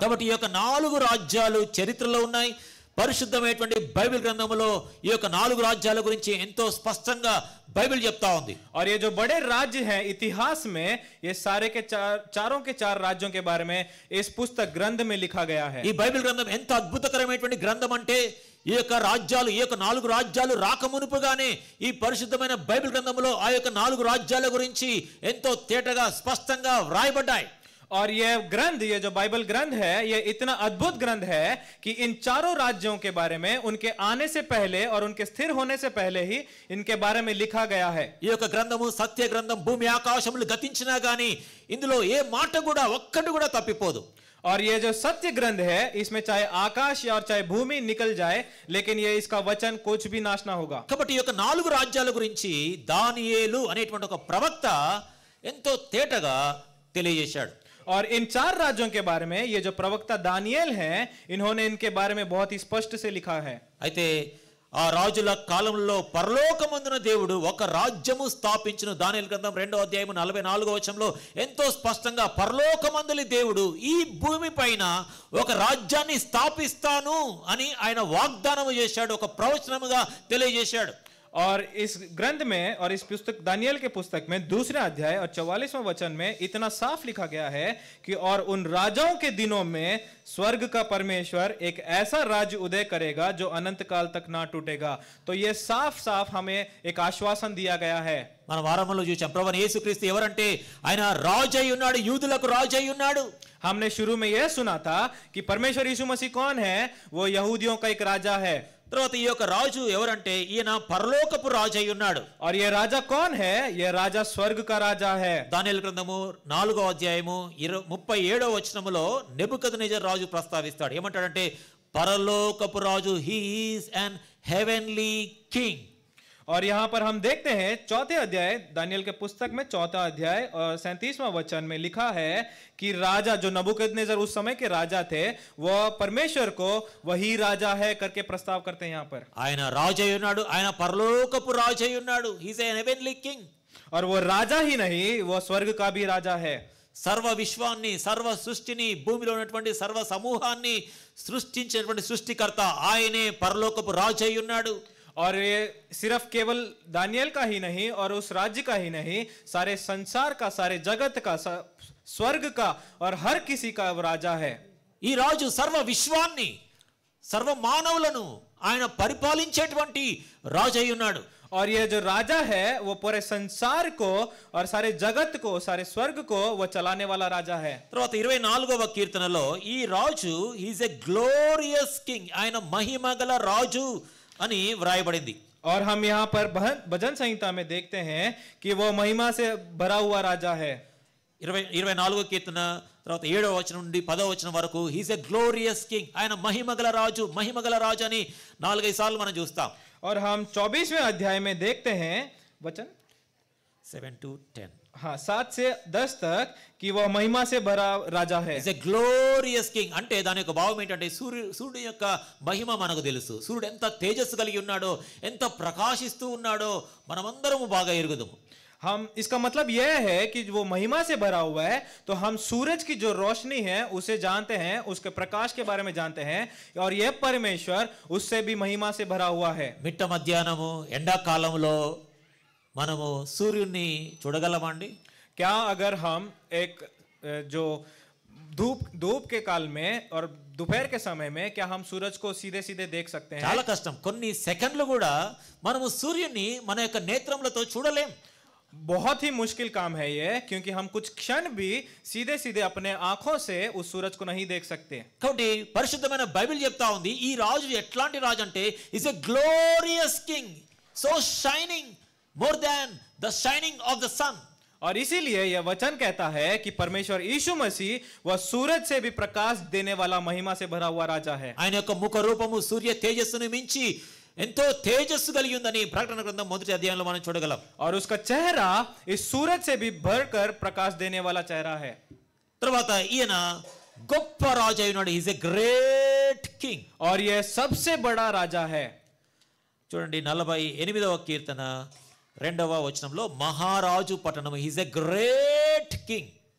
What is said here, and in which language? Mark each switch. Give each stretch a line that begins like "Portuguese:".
Telugu: కాబట్టి ఈ యొక్క 4 రాజ్యాలు చరిత్రలో ఉన్నాయి. పరిశుద్ధమైనటువంటి బైబిల్ గ్రంథంలో ఈ యొక్క 4 రాజ్యాల గురించి ఎంతో స్పష్టంగా బైబిల్ చెప్తా ఉంది.
Hindi: और ये जो बड़े राज्य हैं इतिहास में, ये सारे के चारों के 4 राज्यों के बारे में इस पुस्तक ग्रंथ में लिखा गया है.
Telugu: ఈ బైబిల్ గ్రంథం ఎంత అద్భుతకరమైనటువంటి గ్రంథం అంటే ఈ యొక్క 4 రాజ్యాలు రాకమునుపుగానే ఈ పరిశుద్ధమైన బైబిల్ గ్రంథంలో ఆ యొక్క 4 రాజ్యాల గురించి ఎంతో తేటగా స్పష్టంగా వ్రాయబడ్డాయి.
Hindi: और ये ग्रंथ, ये जो बाइबल ग्रंथ है, ये इतना अद्भुत ग्रंथ है कि इन चारों राज्यों के बारे में उनके आने से पहले और उनके स्थिर होने से पहले ही इनके बारे में लिखा गया है.
Telugu: ఈ యొక్క గ్రంథము సత్య గ్రంథం. భూమి ఆకాశములు గతించినా గానీ ఇందులో ఏ మాట కూడా ఒక్కటి కూడా తప్పిపోదు.
Hindi: और ये जो सत्य ग्रंथ है इसमें चाहे आकाश और चाहे भूमि निकल जाए लेकिन ये इसका वचन कुछ भी नाश ना होगा.
Telugu: కాబట్టి ఈ యొక్క 4 రాజ్యాల గురించి దానియేలు అనేటువంటి ఒక ప్రవక్త ఎంతో తేటగా తెలియజేశాడు.
Hindi: और इन 4 राज्यों के बारे में ये जो प्रवक्ता दानिయేल हैं, इन्होंने इनके बारे में बहुत ही स्पष्ट से लिखा है.
Telugu: అయితే ఆ రాజుల కాలంలో పరలోకమందున దేవుడు ఒక రాజ్యము స్థాపించును. దానియేలు గ్రంథం 2వ అధ్యాయం 44వ వచనంలో ఎంతో స్పష్టంగా పరలోకమందులి దేవుడు ఈ భూమి పైన ఒక రాజ్యాన్ని స్థాపిస్తాను అని ఆయన వాగ్దానం చేశాడు, ఒక ప్రవచనముగా తెలియజేశాడు.
Hindi: और इस ग्रंथ में और इस पुस्तक दानिయేल के पुस्तक में 2 अध्याय और 44वां वचन में इतना साफ लिखा गया है कि और उन राजाओं के दिनों में स्वर्ग का परमेश्वर एक ऐसा राज्य उदय करेगा जो अनंत काल तक ना टूटेगा. तो ये साफ साफ हमें एक आश्वासन दिया गया है.
Telugu: మనం ఆరంభంలో చూసాం ప్రభువైన యేసుక్రీస్తు ఎవరంటే ఆయన రాజు అయి ఉన్నాడు, యూదులకు రాజు అయి ఉన్నాడు.
Hindi: हमने शुरू में यह सुना था कि परमेश्वर यीशु मसीह कौन है, वो यहूदियों का एक राजा है.
Telugu: తర్వాత ఈ యొక్క రాజు ఎవరంటే ఈయన పరలోకపు రాజు అయి ఉన్నాడు.
Hindi: और ये राजा कौन है, ये राजा स्वर्ग का राजा है.
Telugu: దానియేలు గ్రంథము 4వ అధ్యాయము 37వ వచనములో నెబుకద్నెజర్ రాజు ప్రస్తావిస్తాడు. ఏమంటాడంటే పరలోకపు రాజు,
English: He is an heavenly king.
Hindi: और यहाँ पर हम देखते हैं 4थे अध्याय दानिయేल के पुस्तक में 4था अध्याय और 37वां वचन में लिखा है कि राजा जो नबूकदनेस्सर उस समय के राजा थे, वो परमेश्वर को वही राजा है करके प्रस्ताव करते हैं. यहाँ पर
Telugu: ఆయన రాజు అయి ఉన్నాడు, ఆయన పరలోకపు రాజు అయి ఉన్నాడు.
English: He is an heavenly king.
Hindi: और वो राजा ही नहीं, वो स्वर्ग का भी राजा है.
Telugu: సర్వ విశ్వాన్ని, సర్వ సృష్టిని, భూమిలో ఉన్నటువంటి సర్వ సమూహాన్ని సృష్టించినటువంటి సృష్టికర్త ఆయనే పరలోకపు రాజు అయి ఉన్నాడు.
Hindi: और ये सिर्फ केवल दानिయేल का ही नहीं और उस राज्य का ही नहीं, सारे संसार का, सारे जगत का, स्वर्ग का और हर किसी का राजा है.
Telugu: ఈ రాజు సర్వ విశ్వాన్ని, సర్వ మానవులను ఆయన పరిపాలించేటువంటి రాజు అయి ఉన్నాడు.
Hindi: और ये जो राजा है वो पूरे संसार को और सारे जगत को, सारे स्वर्ग को वो चलाने वाला राजा है।
Telugu: తర్వాత 24వ కీర్తనలో ఈ రాజు
English: is a glorious king,
Telugu: ఆయన మహిమగల రాజు అని వ్రాయబడింది।
Hindi: और हम यहाँ पर भजन संहिता में देखते हैं कि वो महिमा से भरा हुआ राजा है।
Telugu: 24వ కీర్తన తర్వాత 7వ వచనం నుండి 10వ వచనం వరకు
English: he's a glorious king,
Telugu: ఆయన మహిమగల రాజు, మహిమగల రాజు అని 4-5 సార్లు మనం చూస్తాం।
Hindi: और हम 24वें अध्याय में देखते हैं वचन
English: 7 to 10
Hindi: हाँ 7 से 10 तक कि वह महिमा से भरा राजा है।
English: is a glorious king
Telugu: అంటే దాని యొక్క భావం ఏంటంటే సూర్యుడి యొక్క మహిమ మనకు తెలుసు, సూర్యుడు ఎంత తేజస్సు కలిగి ఉన్నాడో, ఎంత ప్రకాశిస్తూ ఉన్నాడో మనమందరము బాగా ఎరుగుదాము।
Hindi: हम इसका मतलब यह है कि वो महिमा से भरा हुआ है, तो हम सूरज की जो रोशनी है उसे जानते हैं, उसके प्रकाश के बारे में जानते हैं, और यह परमेश्वर उससे भी महिमा से भरा हुआ है।
Telugu: మిట్ట మధ్యాహ్నము ఎండాకాలంలో మనము సూర్యుడిని చూడగలమండి?
Hindi: क्या अगर हम एक जो धूप के काल में और दोपहर के समय में क्या हम सूरज को सीधे सीधे देख सकते हैं?
Telugu: చాలా కష్టం, కొన్ని సెకండ్లు కూడా మనము సూర్యుడిని మన యొక్క నేత్రములతో చూడలేం।
Hindi: बहुत ही मुश्किल काम है ये, क्योंकि हम कुछ क्षण भी सीधे सीधे अपने आंखों से उस सूरज को नहीं देख सकते।
Telugu: కాబట్టి పరిశుద్ధమైన బైబిల్ చెప్తా ఉంది ఈ రాజు ఎట్లాంటి రాజు అంటే
English: Is a glorious king, so shining more than the shining of the sun.
Hindi: और इसीलिए यह वचन कहता है कि परमेश्वर यीशु मसीह वह सूरज से भी प्रकाश देने वाला महिमा से भरा हुआ राजा है।
Telugu: ఆయన యొక్క ముఖ రూపము సూర్య తేజస్సును మించి ఎంతో తేజస్సు కలిగి ఉందని ప్రకటన గ్రంథం 1వ అధ్యాయంలో మనం చూడగలం।
Hindi: और उसका चेहरा इस सूरज से भी भरकर प्रकाश देने वाला चेहरा है।
Telugu: తర్వాత ఈయన గొప్ప రాజు అయినాడు,
English: Is a great king.
Hindi: और यह सबसे बड़ा राजा है।
Telugu: చూడండి 48వ కీర్తన 2వ వచనంలో మహారాజు పట్టణం,
English: Is a great king.